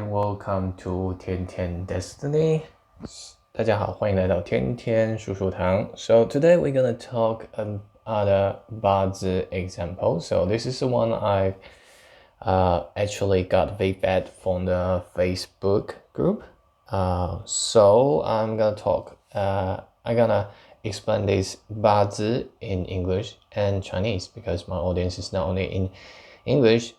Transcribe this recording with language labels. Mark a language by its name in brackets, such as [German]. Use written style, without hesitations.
[English] Welcome to 天天 Destiny. [Chinese] 大家好，欢迎来到天天叔叔堂。 [English] So today we're gonna talk about a Bazi example. So this is the one I actually got feedback from the Facebook group. So I'm gonna talk. I'm gonna explain this Bazi in English and Chinese because my audience is not only in English.